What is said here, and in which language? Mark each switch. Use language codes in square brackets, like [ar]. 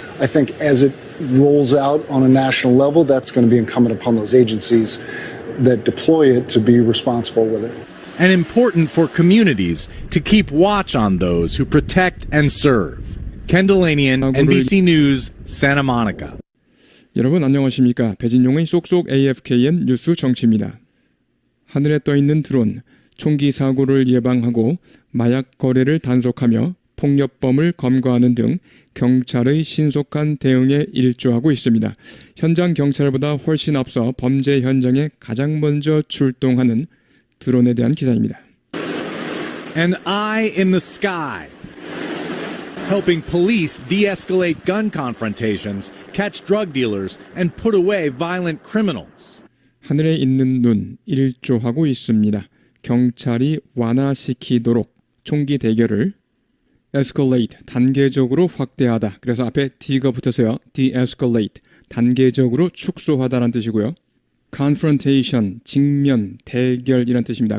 [en] I think as it rolls out on a national level, that's going to be incumbent upon those agencies that deploy it to be responsible with it. And important for communities to keep watch on those who protect and serve. Ken Delanian, NBC News, Santa Monica. [ko] 여러분 안녕하십니까? 배진용의 쏙쏙 AFKN 뉴스 정치입니다. 하늘에 떠있는 드론, 총기 사고를 예방하고 마약 거래를 단속하며 폭력범을 검거하는 등 경찰의 신속한 대응에 일조하고 있습니다. 현장 경찰보다 훨씬 앞서 범죄 현장에 가장 먼저 출동하는 드론에 대한 기사입니다. [en] An eye in the sky, helping police de-escalate gun confrontations, catch drug dealers, and put away violent criminals. [ko] 하늘에 있는 눈, 일조하고 있습니다. 경찰이 완화시키도록 총기 대결을 escalate, 단계적으로 확대하다. 그래서 앞에 D가 붙어서요. de-escalate, 단계적으로 축소하다라는 뜻이고요. confrontation, 직면, 대결 이란 뜻입니다.